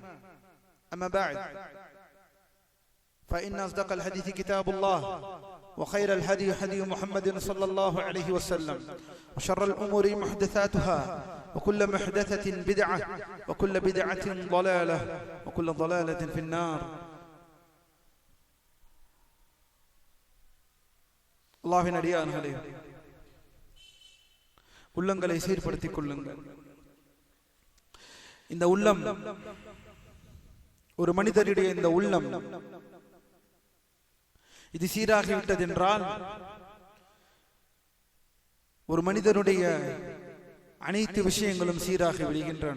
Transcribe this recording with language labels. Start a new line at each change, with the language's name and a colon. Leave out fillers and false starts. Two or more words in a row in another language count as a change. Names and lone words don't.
Arabic: أما بعد، فإن أصدق الحديث كتاب الله، وخير الهدي هدي محمد صلى الله عليه وسلم، وشر الأمور محدثاتها، وكل محدثة بدعة، وكل بدعة ضلالة، وكل ضلالة في النار.
Tamil: அல்லாஹ்வின் அடியார்களே, உள்ளங்களை சீர்படுத்திக் கொள்ளுங்கள். இந்த உள்ளம், ஒரு மனிதனுடைய இந்த உள்ளம் இது சீராகிவிட்டது என்றால் ஒரு மனிதனுடைய அனைத்து விஷயங்களும் சீராகி விடுகின்றன.